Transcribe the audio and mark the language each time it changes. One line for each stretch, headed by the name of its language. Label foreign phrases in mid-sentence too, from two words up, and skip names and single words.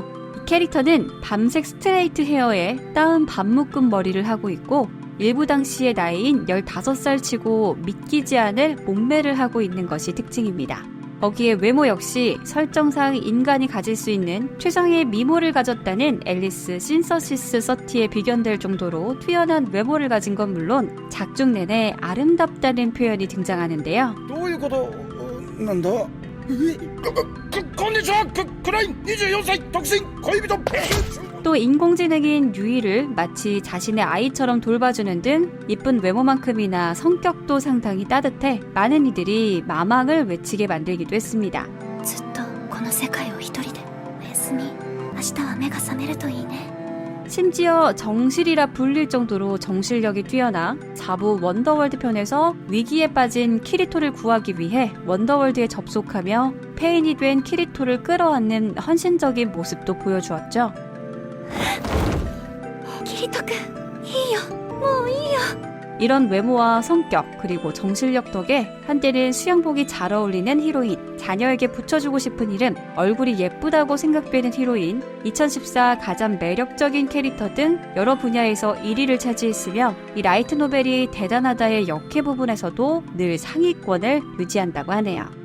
Korean: 이 캐릭터는 밤색 스트레이트 헤어에 따은 반묶음 머리를 하고 있고 일부 당시의 나이인 15살 치고 믿기지 않을 몸매를 하고 있는 것이 특징입니다. 거기에 외모 역시 설정상 인간이 가질 수 있는 최상의 미모를 가졌다는 앨리스 신서시스 서티에 비견될 정도로 뛰어난 외모를 가진 건 물론 작중 내내 아름답다는 표현이 등장하는데요.
Japanese: どういうことなんだこんにちはクライン24歳独身恋人
Korean: 또 인공지능인 유이를 마치 자신의 아이처럼 돌봐주는 등 이쁜 외모만큼이나 성격도 상당히 따뜻해 많은 이들이 마망을 외치게 만들기도 했습니다.
Japanese: ずっとこの世界を一人でおやすみ明日は目が覚めるといいね
Korean: 심지어 정실이라 불릴 정도로 정실력이 뛰어나 4부 원더월드 편에서 위기에 빠진 키리토를 구하기 위해 원더월드에 접속하며 폐인이 된 키리토를 끌어안는 헌신적인 모습도 보여주었죠.
Japanese: キリト君いいよもういいよ
Korean: 이런 외모와 성격 그리고 정실력 덕에 한때는 수영복이 잘 어울리는 히로인, 자녀에게 붙여주고 싶은 이름, 얼굴이 예쁘다고 생각되는 히로인, 2014 가장 매력적인 캐릭터 등 여러 분야에서 1위를 차지했으며 이 라이트 노벨이 대단하다의 역해 부분에서도 늘 상위권을 유지한다고 하네요.